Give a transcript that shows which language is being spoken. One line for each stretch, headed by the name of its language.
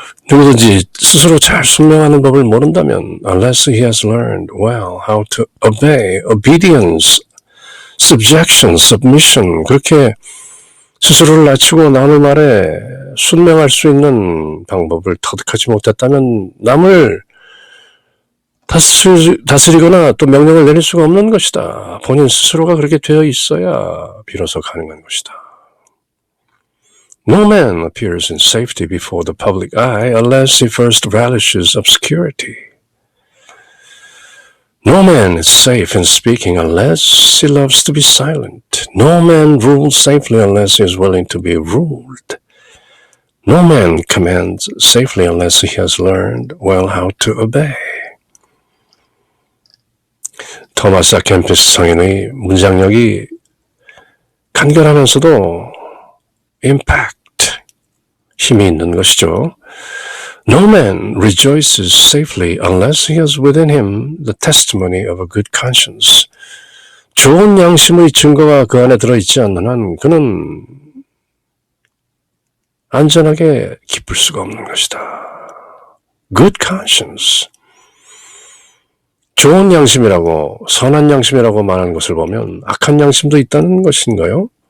Korean: 누구든지 스스로 잘 순명하는 법을 모른다면
English: unless he has learned well how to obey, obedience, subjection, submission
Korean: 그렇게 스스로를 낮추고 남의 말에 순명할 수 있는 방법을 터득하지 못했다면 남을 다스리거나 또 명령을 내릴 수가 없는 것이다. 본인 스스로가 그렇게 되어 있어야 비로소 가능한 것이다.
English: No man appears in safety before the public eye unless he first relishes obscurity. No man is safe in speaking unless he loves to be silent. No man rules safely unless he is willing to be ruled. No man commands safely unless he has learned well how to obey.
Korean: 토마스 아 캠피스 성인의 문장력이 간결하면서도 임팩트, 힘이 있는 것이죠.
English: No man rejoices safely unless he has within him the testimony of a good conscience.
Korean: 좋은 양심의 증거가 그 안에 들어있지 않는 한 그는 안전하게 기쁠 수가 없는 것이다.
English: Good conscience.
Korean: 좋은 양심이라고, 선한 양심이라고 말하는 것을 보면 악한 양심도 있다는 것인가요?